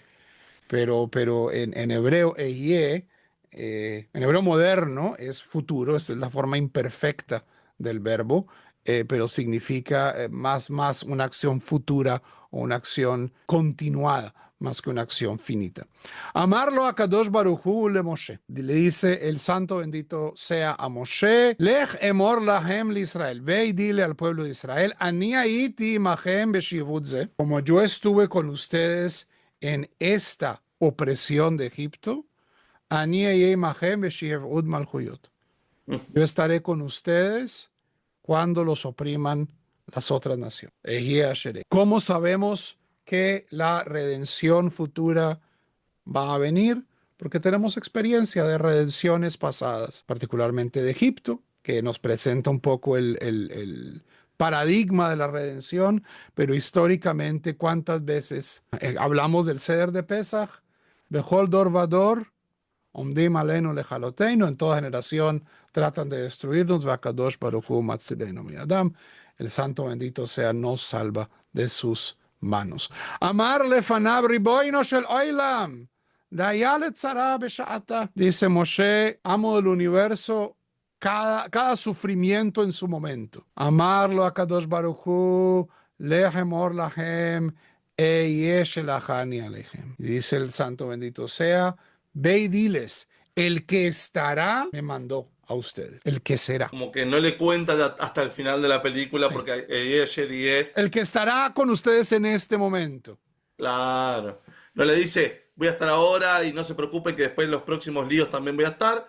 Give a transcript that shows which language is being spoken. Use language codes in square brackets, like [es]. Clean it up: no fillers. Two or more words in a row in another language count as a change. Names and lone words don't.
[es] Pero en hebreo, en hebreo moderno es futuro, es la forma imperfecta del verbo, pero significa más una acción futura o una acción continuada, más que una acción finita. [he] אמר לו הקדוש ברוך הוא למשה. [es] Le dice el santo bendito sea a Moshe, [he] לך אמור להם לישראל. [es] Ve y dile al pueblo de Israel, [he] אני הייתי עמהם בשעבוד זה. [es] Como yo estuve con ustedes en esta opresión de Egipto, [he] אני עמהם בשעבוד מלכויות. [es] Yo estaré con ustedes cuando los opriman las otras naciones. ¿Cómo sabemos que la redención futura va a venir? Porque tenemos experiencia de redenciones pasadas, particularmente de Egipto, que nos presenta un poco el paradigma de la redención, pero históricamente, ¿cuántas veces hablamos del Seder de Pesach? [he] בכל דור ודור עומדים עלינו לכלותנו, [es] en toda generación tratan de destruirnos, [he] והקדוש ברוך הוא מצילנו מידם, [es] el santo bendito sea, nos salva de sus manos. [he] אמר לפניו רבונו של עולם דיה לצרה בשעתה. [es] Dice Moshe, amo del universo, cada sufrimiento en su momento. [he] אמר לו הקדוש ברוך הוא לך אמור להם אהיה שלחני אליכם. [es] Dice el santo bendito sea, ve y diles, el que estará me mandó a ustedes, el que será. Como que no le cuenta hasta el final de la película Sí. porque El que estará con ustedes en este momento. claro. No le dice, voy a estar ahora y no se preocupe que después en los próximos líos también voy a estar.